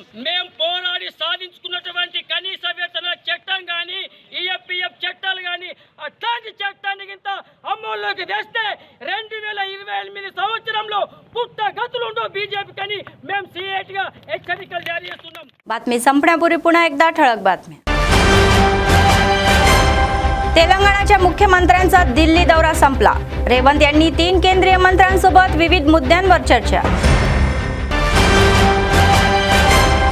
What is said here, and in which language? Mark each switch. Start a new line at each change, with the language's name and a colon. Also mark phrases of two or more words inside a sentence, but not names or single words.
Telugu: మేము పోరాడి సాధించుకున్నటువంటి కనీస వేతన చట్టం కానీ ఈఎఫ్పిఎఫ్ చట్టాలు కానీ అట్లాంటి చట్టాన్ని కింద అమల్లోకి తెస్తే 2028 సంవత్సరంలో పుట్టగతులుండో బీజేపీ కానీ మేము సిఐటిగా హెచ్చరికలు జారీ చేస్తున్నాం.
Marathi: बातमी संपण्यापूर्वी पुन्हा एकदा ठळक बातम्या. तेलंगणाच्या मुख्यमंत्र्यांचा दिल्ली दौरा संपला. रेवंत यांनी 3 केंद्रीय मंत्र्यांसोबत विविध मुद्द्यांवर चर्चा.